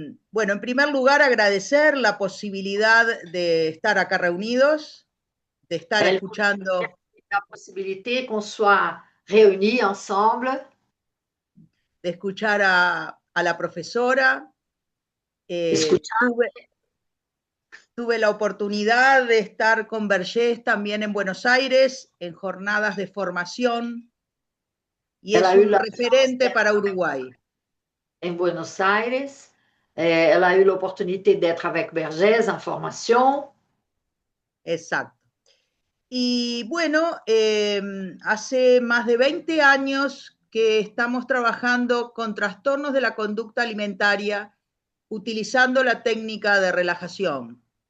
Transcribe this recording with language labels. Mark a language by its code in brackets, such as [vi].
[es] Bueno, en primer lugar, agradecer la posibilidad de estar acá reunidos, de estar escuchando. [fr] La possibilité qu'on soit réunis ensemble. [es] De escuchar a la profesora. Tuve la oportunidad de estar con Vergés también en Buenos Aires, en jornadas de formación, y es un referente para Uruguay. [fr] En Buenos Aires, elle a eu l'opportunité d'être avec Vergés en formation. [es] Exacto. Y bueno, hace más de 20 años que estamos trabajando con trastornos de la conducta alimentaria utilizando la técnica de relajación.